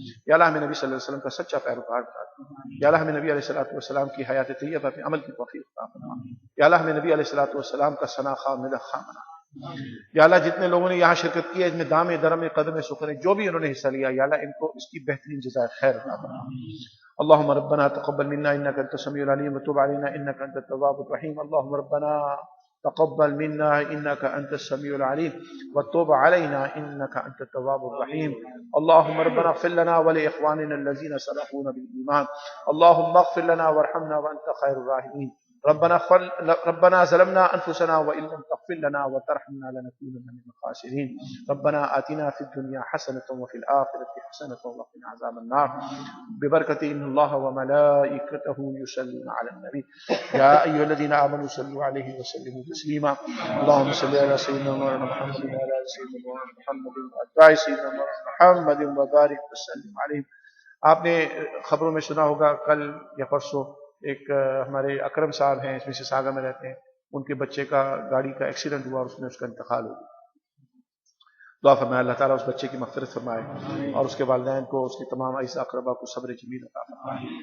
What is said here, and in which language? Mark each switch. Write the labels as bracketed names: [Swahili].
[Urdu] یا اللہ ہمیں نبی صلی اللہ علیہ وسلم کا سچا پیروکار بنا دے. یا اللہ ہمیں نبی علیہ الصلوۃ والسلام کی حیات طیبہ پہ عمل کی توفیق عطا فرما. یا اللہ ہمیں نبی علیہ الصلوۃ والسلام کا ثنا خواہ، مدح خواہ بنا دے. یا اللہ جتنے لوگوں نے یہاں شرکت کی ہے، اس میں دام درم قدم سخن جو بھی انہوں نے حصہ لیا، یا اللہ ان کو اس کی بہترین جزائے خیر عطا فرما. [Arabic] اللهم ربنا تقبل منا انك انت السميع العليم وتب علينا انك انت التواب الرحيم. اللهم ربنا تقبل منا انك انت السميع العليم وتب علينا انك انت التواب الرحيم. اللهم ربنا اغفر لنا ولاخواننا الذين سبقونا بالايمان. اللهم اغفر لنا وارحمنا وانت خير الراحمين. ربنا ظلمنا انفسنا وان لم تغفر لنا وترحمنا لنكونن من الخاسرين. ربنا آتنا في الدنيا حسنة وفي الآخرة حسنة وقنا عذاب النار. ببركة إن الله وملائكته يصلون على النبي يا أيها الذين آمنوا صلوا عليه وسلموا تسليما. اللهم صل على سيدنا مولانا محمد وعلى آل سيدنا مولانا محمد وعلى سيدنا مولانا محمد وبارك وسلم عليه. [Urdu] آپ نے خبروں میں سنا ہوگا کل یا پرسوں ایک ہمارے اکرم صاحب ہیں، اس میں سے ساگا میں رہتے ہیں، ان کے بچے کا گاڑی کا ایکسیڈنٹ ہوا اور اس میں اس کا انتقال ہو گیا. دعا فرمائے اللہ تعالیٰ اس بچے کی مغفرت فرمائے اور اس کے والدین کو، اس کے تمام اعزاء اقربا کو صبر جمیل عطا فرمائے.